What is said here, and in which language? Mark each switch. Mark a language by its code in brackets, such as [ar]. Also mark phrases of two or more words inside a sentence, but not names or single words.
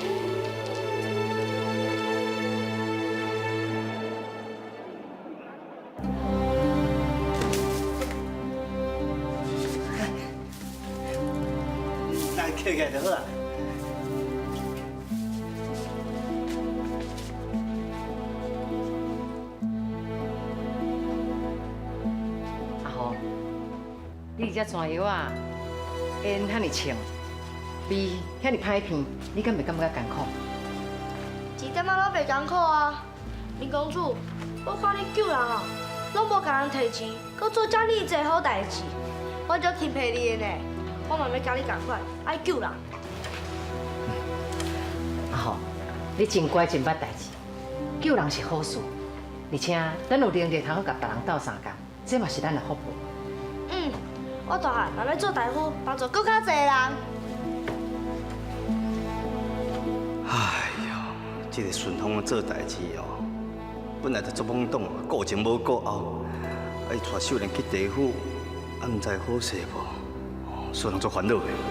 [nan] 那客气就好啊。阿豪，你这蛇药啊，烟遐尼呛，味遐尼歹闻，你敢袂感觉艰苦？一点仔拢袂艰苦啊！林公主，我看你救人啊，拢无甲人摕钱，搁做遮尔济好代志，我足钦佩你的呢。我嘛要甲你共款，爱救人。阿豪，你真乖真捌代志，救人是好事，而且咱有能力通好甲别人斗相共，这嘛是咱的福报。我大汉嘛要做大夫，帮助更较侪人。哎呦，这个顺风做代志哦，本来就做懵懂，顾前无顾后，哎，带秀莲去地府，啊，唔知好势无，哦，所以人做烦恼的。